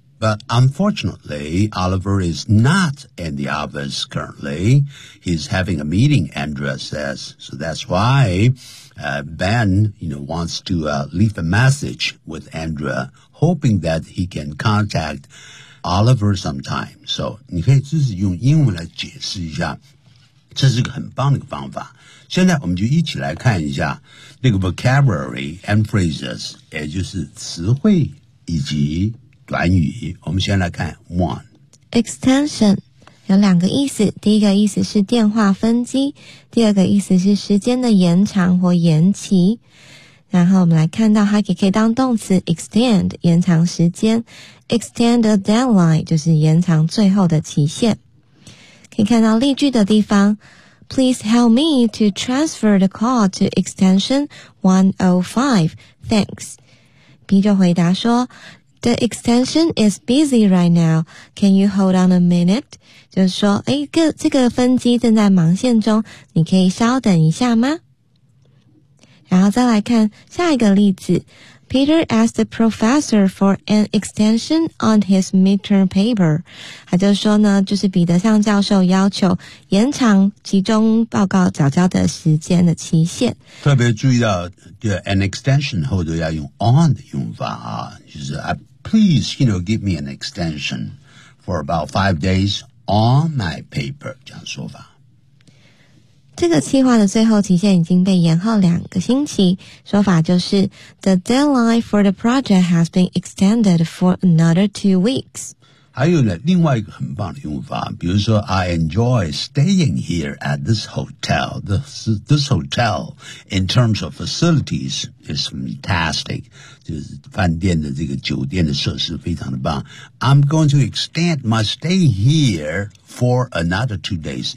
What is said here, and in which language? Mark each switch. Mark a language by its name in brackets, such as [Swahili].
[English] But unfortunately, Oliver is not in the office currently. He's having a meeting, Andrea says. So that's why, Ben, you know, wants to, leave a message with Andrea, hoping that he can contact Oliver sometime. [Chinese] So, 你可以自己用英文来解释一下。这是个很棒的一个方法。现在我们就一起来看一下那个 [English] vocabulary and phrases, [Chinese] 也就是词汇以及短语。我们先来看 one. Extension, 有两个意思。第一个意思是电话分机，第二个意思是时间的延长或延期。然后我们来看到它也可以当动词 extend, 延长时间。 [English] Extend a deadline, [Chinese] 就是延长最后的期限。可以看到例句的地方 [English] Please help me to transfer the call to extension 105. Thanks. [Chinese] B 就回答说 [English] The extension is busy right now. Can you hold on a minute? [Chinese] 就是说这个分机正在忙线中，你可以稍等一下吗？然后再来看下一个例子。 [English] Peter asked the professor for an extension on his midterm paper. [Chinese] 他就说呢，就是彼得向教授要求延长期中报告早交的时间的期限。特别注意到 [English] an extension [Chinese] 后都要用 [English] on [Chinese] 的用法啊，就是 [English] please, you know, give me an extension for about 5 days on my paper, [Chinese] 这样说法。这个企划的最后期限已经被延后两个星期，说法就是 [English] The deadline for the project has been extended for another 2 weeks. [Chinese] 还有呢，另外一个很棒的用法，比如说 [English] I enjoy staying here at this hotel. This hotel, in terms of facilities, is fantastic. [Chinese] 就是饭店的这个酒店的设施非常的棒。 [English] I'm going to extend my stay here for another 2 days.